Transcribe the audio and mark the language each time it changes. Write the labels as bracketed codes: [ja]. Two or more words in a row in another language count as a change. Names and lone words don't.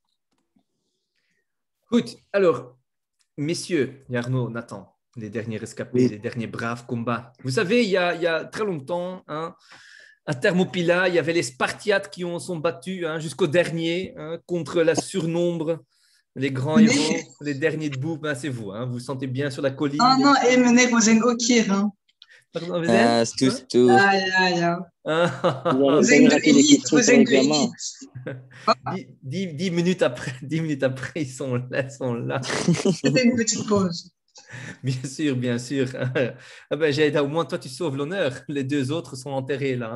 [fr] Écoute, alors, messieurs, Yarno, Nathan, les derniers rescapés, les derniers braves combats. Vous savez, il y a très longtemps, hein, à Thermopylae, il y avait les Spartiates qui sont battus jusqu'au dernier contre la surnombre, les grands héros, les derniers debout. Ben, c'est vous, vous vous sentez bien sur la colline. Ah non, [nl] meneer, we zijn ook hier. [fr] Hein. Pardon, vous êtes [nl] Ja. [fr] Vous avez raté les questions pour l'examen. 10 minutes après, ils sont là. C'était une petite pause. Bien sûr. Ah ben, au moins, toi, tu sauves l'honneur. Les deux autres sont enterrés là.